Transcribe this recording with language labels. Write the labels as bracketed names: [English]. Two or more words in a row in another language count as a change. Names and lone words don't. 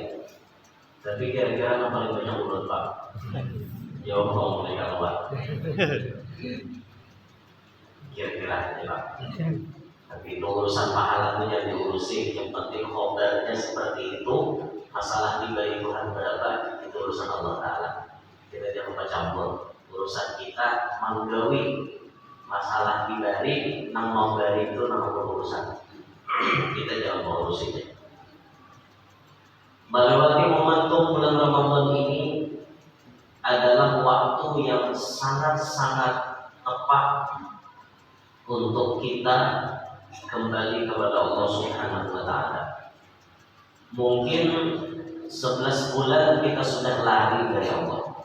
[Indonesian] Tapi kira-kira yang paling banyak urut Pak? Jawab kalau mereka keluar. kira-kira ya Pak. Tapi itu urusan pahala itu yang diurusin, yang penting khobarnya seperti itu. Masalah dibagi Tuhan berapa itu urusan [Arabic] الله تعالى. [Indonesian] Kita jangan lupa campur urusan kita manusiawi. [Banjar] Masalah dibari, nang mau bari itu nang urusan kita jangan mau urusinnya. [Indonesian] Melewati momentum bulan Ramadan ini adalah waktu yang sangat-sangat tepat untuk kita kembali kepada [Arabic] الله سبحانه وتعالى. [Indonesian] Mungkin 11 bulan kita sudah lari dari Allah.